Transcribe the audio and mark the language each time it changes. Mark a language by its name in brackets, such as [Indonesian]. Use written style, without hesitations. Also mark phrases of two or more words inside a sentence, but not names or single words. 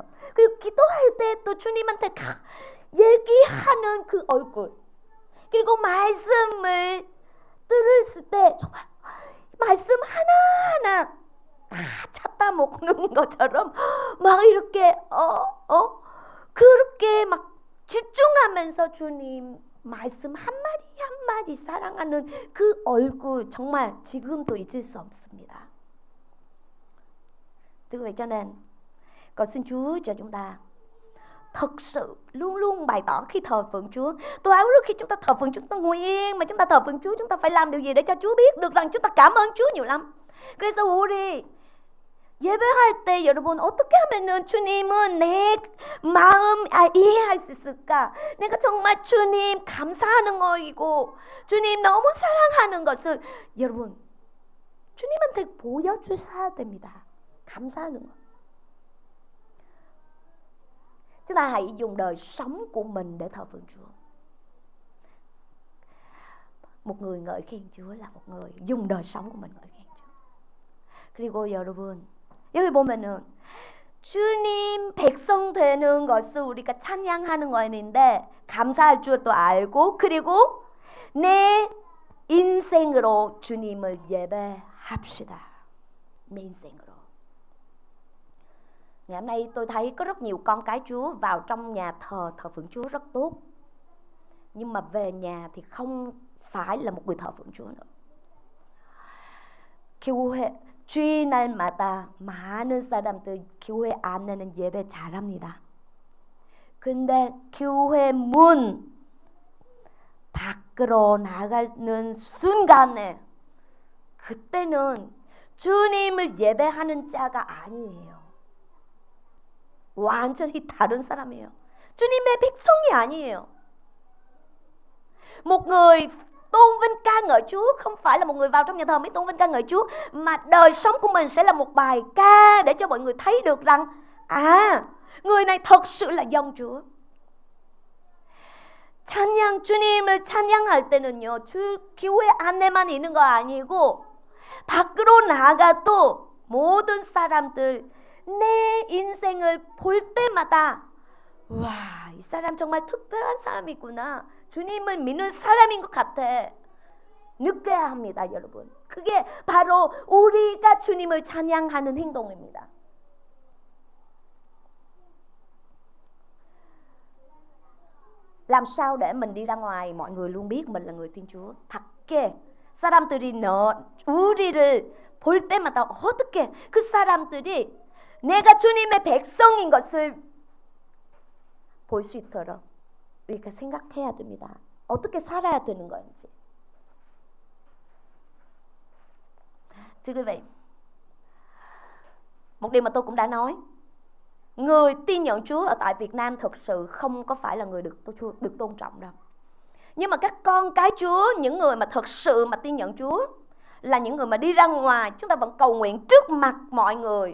[Korean] 그리고 기도할 때 또 주님한테 얘기하는 그 얼굴, 그리고 말씀을 들었을 때 정말 말씀 하나하나 다 잡아먹는 것처럼 막 이렇게 그렇게 막 집중하면서 주님 말씀 한마디 한마디 사랑하는 그 얼굴, 정말 지금도 잊을 수 없습니다. [Vietnamese] Thưa quý vị, cho nên con xin Chúa cho chúng ta thật sự luôn luôn bày tỏ khi thờ phượng Chúa. Tôi áo trước khi chúng ta thờ phượng, chúng ta ngồi yên mà chúng ta thờ phượng Chúa, chúng ta phải làm điều gì để cho Chúa biết được rằng chúng ta cảm ơn Chúa nhiều lắm. [Korean] 그래서 우리 예배할 때 여러분 어떻게 하면은 주님은 내 마음 이해할 수 있을까? 내가 정말 주님 감사하는 거이고 주님 너무 사랑하는 것을 여러분 주님한테 보여주셔야 됩니다. 감사하는 거. [Vietnamese] Chúng ta hãy dùng đời sống của mình để thờ phượng Chúa. Một người ngợi khen Chúa là một người dùng đời sống của mình ngợi khen Chúa. [Korean] 그리고 여러분, 여기 보면은 주님 백성 되는 것을 우리가 찬양하는 거였는데 감사할 줄도 알고, 그리고 내 인생으로 주님을 예배합시다. 내 인생으로. [Vietnamese] Ngày hôm nay tôi thấy có rất nhiều con cái Chúa vào trong nhà thờ phượng Chúa rất tốt, nhưng mà về nhà thì không phải là một người thờ phượng Chúa nữa. [Korean] 교회 주일날마다 많은 사람들 교회 안에는 예배 잘합니다. 근데 교회 문 밖으로 나가는 순간에 그때는 주님을 예배하는 자가 아니에요. 완전히 다른 사람이에요. 주님의 백성이 아니에요. [Vietnamese] Một người tôn vinh ca ngợi Chúa không phải là một người vào trong nhà thờ mới tôn vinh ca ngợi Chúa, mà đời sống của mình sẽ là một bài ca để cho mọi người thấy được rằng người này thật sự là dân Chúa. [Korean] 찬양, 주님을 찬양할 때는요, 교회 안에만 있는 거 아니고 밖으로 나가도 모든 사람들 내 인생을 볼 때마다 와, 이 사람 정말 특별한 사람이구나. 주님을 믿는 사람인 것 같아. 느껴야 합니다, 여러분. 그게 바로 우리가 주님을 찬양하는 행동입니다. [Vietnamese] Làm sao để mình đi ra ngoài mọi người luôn biết mình là người tin Chúa? [Korean] 밖에 사람들이 우리를 볼 때마다 어떻게 그 사람들이 내가 주님의 백성인 것을 볼 수 있도록 우리가 생각해야 됩니다. 어떻게 살아야 되는 건지. [Vietnamese] Thưa quý vị, một điều mà tôi cũng đã nói, người tin nhận Chúa ở tại Việt Nam thực sự không có phải là người được tôn trọng đâu. Nhưng mà các con cái Chúa, những người mà thật sự mà tin nhận Chúa là những người mà đi ra ngoài, chúng ta vẫn cầu nguyện trước mặt mọi người.